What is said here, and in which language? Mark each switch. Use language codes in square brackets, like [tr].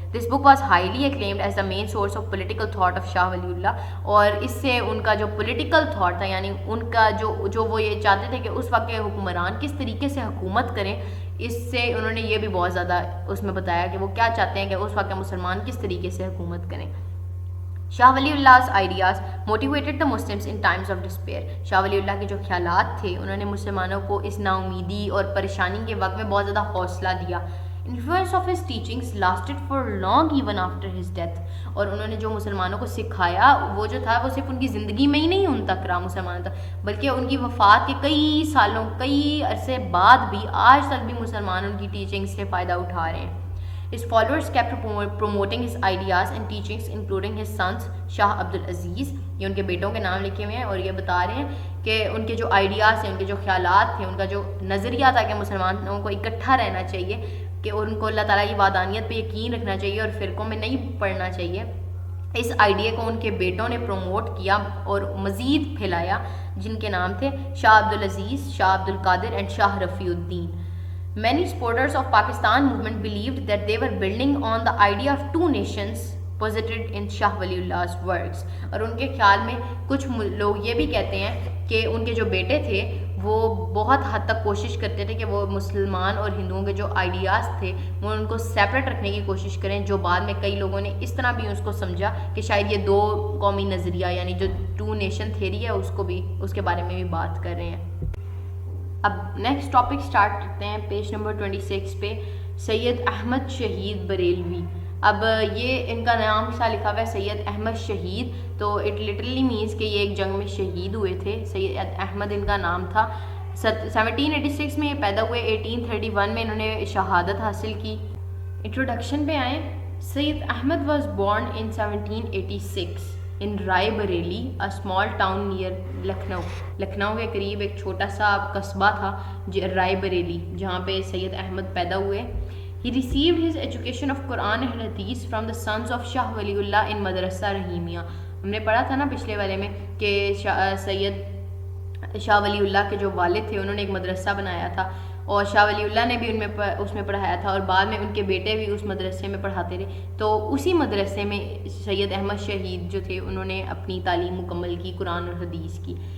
[en] this book was highly acclaimed as the main source of political thought of Shah Wali Allah, [ur] اور اس سے ان کا جو پولیٹیکل تھاٹ تھا, یعنی ان کا جو وہ یہ چاہتے تھے کہ اس وقت کے حکمران کس طریقے سے حکومت کریں, اس سے انہوں نے یہ بھی بہت زیادہ اس میں بتایا کہ وہ کیا چاہتے ہیں کہ اس وقت کے مسلمان کس طریقے سے حکومت کریں. [en] Shah Waliullah ideas motivated the Muslims in times of despair. [ur] Shah Wali اللہ کے جو خیالات تھے انہوں نے مسلمانوں کو اس نا امیدی اور پریشانی کے وقت میں بہت زیادہ حوصلہ دیا. [en] Influence of his teachings lasted for long even after his death. [ur] اور انہوں نے جو مسلمانوں کو سکھایا وہ جو تھا وہ صرف ان کی زندگی میں ہی نہیں ان تک رہا مسلمانوں تک, بلکہ ان کی وفات کے کئی سالوں کئی عرصے بعد بھی آج تک بھی مسلمان ان کی ٹیچنگ سے فائدہ اٹھا رہے ہیں. [en] His followers kept promoting his ideas and teachings, including his sons Shah Abdul Aziz. [ur] یہ ان کے بیٹوں کے نام لکھے ہوئے ہیں اور یہ بتا رہے ہیں کہ ان کے جو آئیڈیاز ہیں, ان کے جو خیالات تھے, ان کا جو نظریہ تھا کہ مسلمانوں کو اکٹھا رہنا چاہیے, کہ ان کو اللہ تعالیٰ کی وحدانیت پہ یقین رکھنا چاہیے اور فرقوں میں نہیں پڑنا چاہیے, اس آئیڈیا کو ان کے بیٹوں نے پروموٹ کیا اور مزید پھیلایا, جن کے نام تھے شاہ عبد العزیز, شاہ عبد القادر and Shah Rafi Uddin. [en] Many supporters of Pakistan movement believed that they were building on the idea of two nations posited in Shah Waliullah's works. [ur] اور ان کے خیال میں کچھ لوگ یہ بھی کہتے ہیں کہ ان کے جو بیٹے تھے وہ بہت حد تک کوشش کرتے تھے کہ وہ مسلمان اور ہندوؤں کے جو آئیڈیاز تھے وہ ان کو سیپریٹ رکھنے کی کوشش کریں, جو بعد میں کئی لوگوں نے اس طرح بھی اس کو سمجھا کہ شاید یہ دو قومی نظریہ یعنی جو ٹو نیشن تھیری ہے اس کو بھی اس کے بارے میں بھی بات کر رہے ہیں. اب نیکسٹ ٹاپک سٹارٹ کرتے ہیں پیج نمبر 26 پہ, سید احمد شہید بریلوی. اب یہ ان کا نام سا لکھا ہوا ہے سید احمد شہید, تو [en] it literally means [ur] کہ یہ ایک جنگ میں شہید ہوئے تھے. سید احمد ان کا نام تھا. 1786 میں یہ پیدا ہوئے, 1831 میں انہوں نے شہادت حاصل کی. انٹروڈکشن پہ آئیں. [en] Syed Ahmad was born in 1786 in Rae Bareli, a small town near Lucknow. [ur] Lucknow کے قریب ایک چھوٹا سا قصبہ تھا رائے بریلی, جہاں پہ سید احمد پیدا ہوئے. [en] He received his education of Quran and Hadith from the sons of Shah Waliullah in Madrasa Rahimiya. [ur] ہم نے پڑھا تھا نا پچھلے والے میں کہ سید شاہ ولی اللہ کے جو والد تھے انہوں نے ایک مدرسہ بنایا تھا, اور شاہ ولی اللہ نے بھی اس میں پڑھایا تھا, اور بعد میں ان کے بیٹے بھی اس مدرسے میں پڑھاتے رہے. تو اسی مدرسے میں سید احمد شہید جو تھے انہوں نے اپنی تعلیم مکمل کی قرآن اور حدیث کی.